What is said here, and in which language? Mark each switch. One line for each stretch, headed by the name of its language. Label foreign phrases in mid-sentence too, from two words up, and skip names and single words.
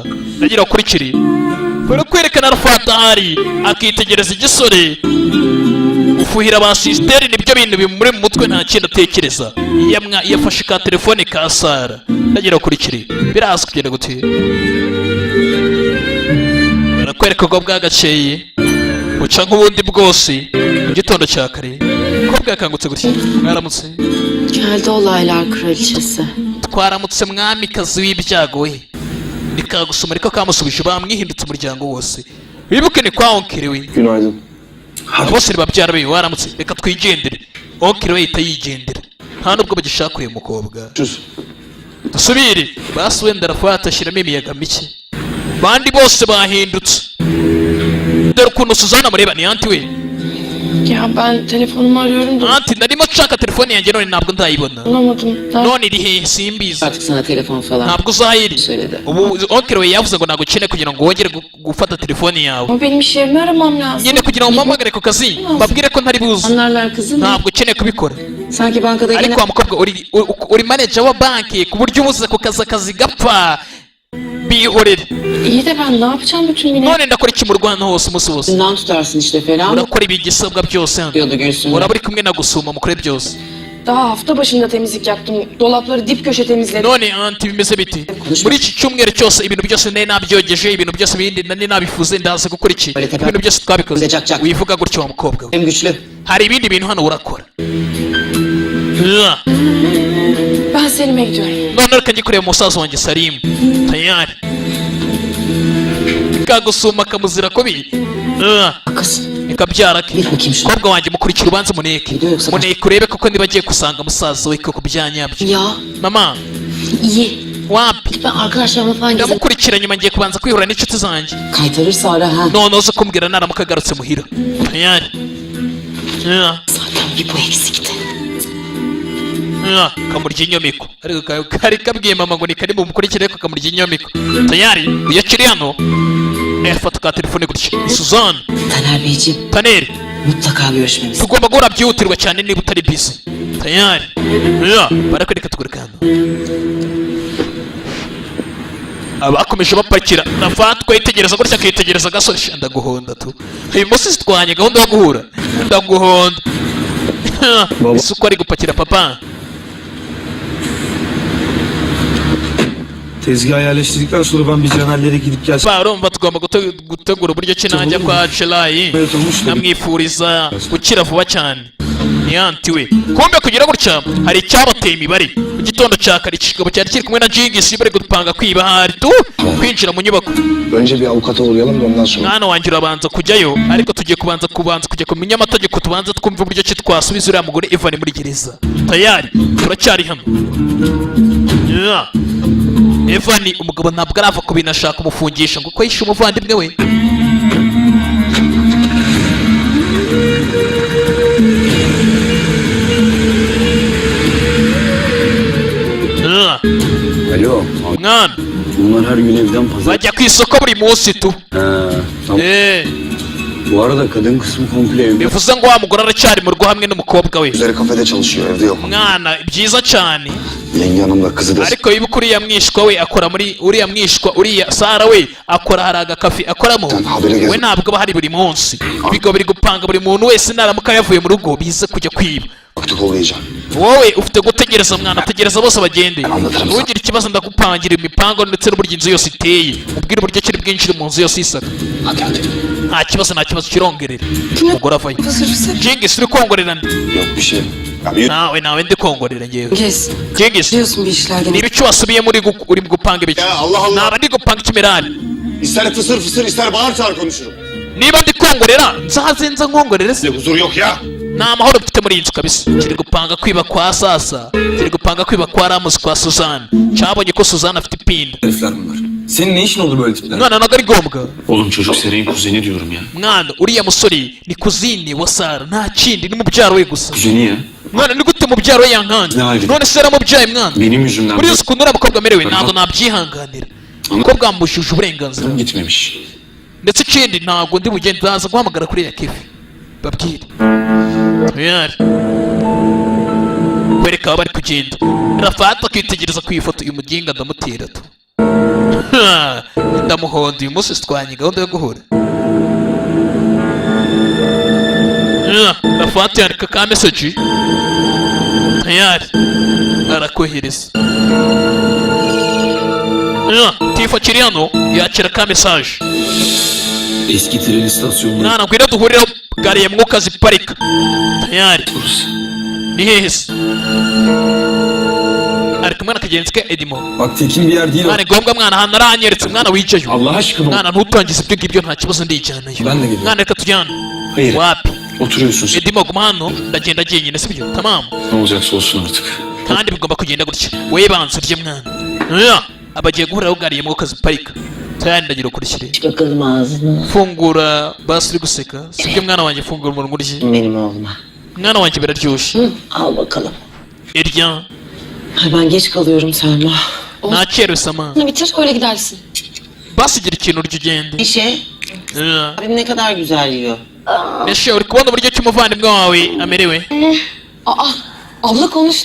Kinyarwanda: Nagira ukurikire, barakwerekana arafata ahari akitegereza igisore, ufuhira ba sisteri nibyo bintu bimuri mu mutwe, nta kintu atekereza. Yafashe ka telefone ka Sara. Nagira ukurikire, biraza kugenda gute? Barakwereka ubwo bwagaceye buca nk'ubundi bwose mu gitondo cya kare. Ko bwakangutse gutya, mwaramutse.
Turkish: Geldi olaylar kraliçesi.
Kinyarwanda: Twaramutse mwamikazi w'ibyago we. Nikagusoma ariko kamusubije, bamwihindutse umuryango wose. Wibuke ni kwa onkire we.
Turkish: Günaydın.
Kinyarwanda: Bose babyara be, waramutse. Reka twigendere. Onkire we yita yigendera, nta nubwo bagishaka kureba umukobwa. Dusubire basi, wenda arafata ashyiramo imiyaga mike. Bandi bose bahindutse, dore ukuntu Suzana mureba. Ni anti we.
Turkish: Ya ben telefonumu arıyorum da.
Kinyarwanda: Anti narimo nshaka telefone yanjye none ntabwo ndayibona.
Turkish: Bulamadım.
Kinyarwanda: None iri hehe simbizi.
Turkish: Artık sana telefon falan
Kinyarwanda: Ntabwo uzayiri.
Turkish: söyledi.
Kinyarwanda: Ubu onkire we yavuze ngo ntabwo ukeneye kugira ngo wongere gufata telefone yawe.
Turkish: Ama benim iş yerimi aramam lazım.
Kinyarwanda: Nyine kugira ngo mpamagare ku kazi babwire ko ntari buze.
Turkish: Anlarlar kızım.
Kinyarwanda: Ntabwo ukeneye kubikora.
Turkish: Sanki bankada yine...
Kinyarwanda: Ariko wa mukobwa uri manager wa banki ku buryo umuze ku kazi gapfa. Bihorere.
Turkish: İyi de ben ne yapacağım bütün güne?
Kinyarwanda: None ndakora iki mu Rwanda hose umunsi wose?
Turkish: Bundan tutarsın işte falan.
Kinyarwanda: Urakora ibigisabwa byose hano.
Turkish: Diyordu Gülsüm.
Kinyarwanda: Uraba uri kumwe na Gusuma mukore byose.
Turkish: Daha hafta başında temizlik yaptım. Dolapları dip köşe temizledim.
Kinyarwanda: None anti bimeze biti? Muri iki cyumweru cyose ibintu byose nari nabyogeje, ibintu byose bindi nari nabifuze, ndaza gukora iki? Ibintu byose twabikoze. Wivuga gutyo wa mukobwa.
Turkish: Hem güçlü.
Kinyarwanda: Hari ibindi bintu hano urakora.
Turkish: Ben Selim'e gidiyorum.
Kinyarwanda: None reka njye kureba umusaza wanjye Salim. Tayari. Kagusuma kamuzira kubi.
Turkish: Kız.
Kinyarwanda: Ikabyara ke.
Turkish: Bir bakayım şuna.
Kinyarwanda: Mukobwa wanjye mukurikira ubanze muneke. Muneke urebe koko niba agiye gusanga musaza we koko byanyabyo. Ya Mama, iyi. wapi?
Turkish: Ben arkadaşlarıma falan gezerim.
Kinyarwanda: Ndamukurikira nyuma ngiye kubanza kwihura n'inshuti zanjye.
Turkish: Kaytarırsa ara ha.
Kinyarwanda: None uza kumbwira naramuka agarutse muhira. Tayari.
Turkish: Zaten bir bu eksikti.
Kinyarwanda: Kamurya inyomeko. Ariko kari kabwiye mama ngo nikari bumukurikire, ariko kamurya inyomeko. Tayari iyo kiri hano fata ka telefone gutya. Suzanne.
Turkish: Taner Beyciğim. Taner. Mutlaka görüşmemiz.
Kinyarwanda: Tugomba guhora byihutirwa cyane niba utari busy. Tayari. Barakwereka tugurika hano. Abakomeje bapakira. Nafatwa yitegereza gutya akitegereza agasore. Ndaguhonda tu. Uyu munsi twanye gahunda yo guhura. Ndaguhonda. Isuku ari gupakira papa.
Turkish: Tezgahı yerleştirdikten sonra ben bir Caner'lere gidip gelsem.
Kinyarwanda: Urumva tugomba gutegura uburyo ki najya kwa Chelayi namwifuriza gukira vuba cyane. Ni anti we. Kumbe kugira gutya hari icyabateye imibare. Mu gitondo cya kare ikigabo cyari kiri kumwe na Jingisi bari gupanga kwiba hari tu kwinjira mu nyubako.
Turkish: Önce bir avukata uğrayalım da ondan sonra.
Kinyarwanda: Mwana wanjye urabanza kujyayo, ariko tugiye kubanza kujya kumenya amategeko, tubanza twumva uburyo ki twasubiza uriya mugore Evan muri gereza. Tayari turacyari hano. Evan umugabo ntabwo arava ku bintu ashaka umufungisha ngo ko yishe umuvandimwe we. Alo. Mwana
Turkish: Bunlar her gün evden pazar.
Kinyarwanda: bajya ku isoko buri munsi tu.
Turkish: Tamam. Bu arada kadın kısmı komple evde.
Kinyarwanda: Bivuze ngo wa mugore aracyari mu rugo hamwe n'umukobwa we.
Turkish: Üzeri kafede çalışıyor, evde yok.
Kinyarwanda: Mwana byiza cyane.
Turkish: Yenge hanım da kızı da.
Kinyarwanda: Ariko wibuka uriya mwishwa we akora muri uriya Sara we akora hari agakafi akoramo. We ntabwo aba hari buri munsi. Ibigo biri gupanga buri muntu wese naramuka yavuye mu rugo bize kujya kwiba.
Turkish: Vakti kollayacağım.
Kinyarwanda: Wowe ufite gutegereza mwana, tegereza bose bagende. Ntugire ikibazo ndagupangira imipango ndetse n'uburyo inzu yose iteye. Ubwire uburyo kiri bwinjire mu nzu yose isaka. Nta kibazo kirongerera. Umugore avayo. Jingisi uri kongorerana.
Turkish: Yok bir şey.
Kinyarwanda: nawe ndi kongorera ngewe.
Turkish: Gez. Cengiz. Biliyorsun bir işler gene.
Kinyarwanda: Niba icyo wasubiyemo uri gupanga ibiki?
Turkish: Ya Allah Allah.
Kinyarwanda: Naba ndi gupanga ikimirari.
Turkish: İster fısır fısır ister bağır çağır konuşurum.
Kinyarwanda: Niba ndi kongorera nzazenza nkongorere se.
Turkish: Huzur yok ya.
Kinyarwanda: Nta mahoro mfite muri iyi nzu kabisa. Kiri gupanga kwiba kwa Sasa, kiri gupanga kwiba kwa Ramos kwa Suzanne. Cyabonye ko Suzanne afite ipinda.
Turkish: Herifler bunlar. Senin ne işin oldu böyle tipler?
Kinyarwanda: Mwana ntabwo ari ngombwa.
Turkish: Oğlum çocuk Seray'ın kuzeni diyorum ya.
Kinyarwanda: Mwana uriya musore ni kuzini wa Sara, nta kindi ni mubyaro we gusa.
Turkish: Kuzeni ya.
Kinyarwanda: Mwana ni gute mubyaro we yankanga?
Turkish: Ne hali?
Kinyarwanda: None se yaramubyaye mwana.
Turkish: Benim yüzümden.
Kinyarwanda: Buriya ukuntu uriya mukobwa amerewe ntabwo nabyihanganira. Umukobwa wamubujije uburenganzira.
Turkish: Gitmemiş.
Kinyarwanda: Ndetse ikindi ntabwo ndi bugende ndaza guhamagara kuri ya kefi babwire yari kwereka aho bari kugenda Rafata akitegereza ku ifoto uyu muginga ndamutera tu ndamuhonda uyu munsi twanye gahunda yo guhura Rafata yandika ka message yari arakohereza Tifa kiri hano yakira ka message
Turkish: Eski tren istasyonunda.
Kinyarwanda: Mwana ngwino duhurira gari ya mwuka ziparika tayari ni hehe se ari kumwe na kagenzi ke Edimo
Turkish: Bak tekin bir yer değil o.
Kinyarwanda: mwana ngombwa mwana ahantu aranyeretse mwana wicaye
Turkish: Allah aşkına.
Kinyarwanda: mwana ntutangize ibyo ngibyo nta kibazo ndijyanayo
Turkish: Ben de geliyorum.
Kinyarwanda: mwana reka tujyane
Turkish: Hayır.
Kinyarwanda: wapi
Turkish: Oturuyorsun sen.
Kinyarwanda: Edimo guma hano ndagenda jyenyine sibyo tamam
Turkish: Ne olacaksa olsun artık.
Kinyarwanda: kandi bigomba kugenda gutya we banza urye mwana abagiye guhuriraho gari ya mwuka ziparika tayari ndagira ukurikire
Turkish: Bakalım ağzına.
Kinyarwanda: fungura basi uri guseka sibyo mwana wanjye fungura umunwa urye
Turkish: Benim oğluma.
Kinyarwanda: mwana wanjye biraryoshye
Turkish: Hı, al bakalım.
Kinyarwanda: irya
Turkish: Ay ben geç kalıyorum Selma.
Kinyarwanda: ntakerewe sama
Turkish: Bitir öyle gidersin.
Kinyarwanda: basigira ikintu urya ugende
Turkish: Neşe. Abim ne kadar güzel yiyor.
Kinyarwanda: Neşe uri kubona uburyo ki umuvandimwe wawe amerewe
Turkish: Aa, abla konuştu.